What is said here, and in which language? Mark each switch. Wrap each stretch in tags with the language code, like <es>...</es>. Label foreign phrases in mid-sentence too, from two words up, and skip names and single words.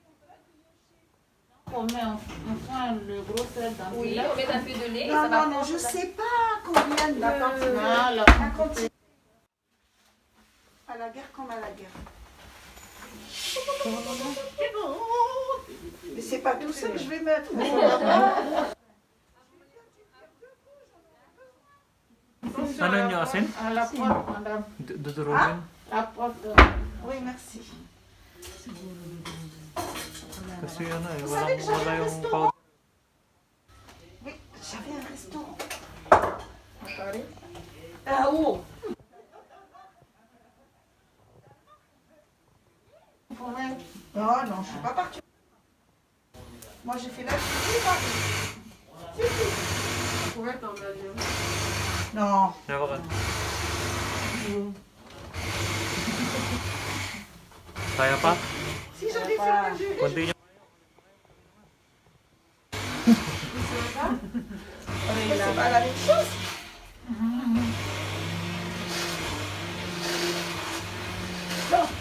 <fr>On prend le gros sel dans le Oui, lait. on met un peu de lait. et Non, ça va non, prendre je la- sais pas combien de... La quantité. Ah, la La quantité. À la guerre comme à la guerre. Mais c'est pas tout ça que je vais mettre.</fr> <tl>Ano yung asin?</tl> <fr>À la poêle.</fr> <tl>Dudurugin.</tl> <fr>La poêle. Oui, merci.</fr> <tl>Kasi ano eh,</tl> <fr>Vous savez que j'avais</fr> <tl>wala</tl> <fr>un</fr> <tl>yung</tl> <fr>restaurant.</fr> <tl>powder.</tl> <fr>Oui, j'avais un restaurant. Attendez. Là-haut. Non, non, je suis pas partie. Moi, j'ai fait la cuisine. On pourrait être en avion. Non.</fr> <tl>Kaya ka. Kaya pa?</tl> <fr>Si j'avais fait la jury,</fr> <tl>Kunti niya.</tl> <fr>c'est pas la même chose. Non.</fr>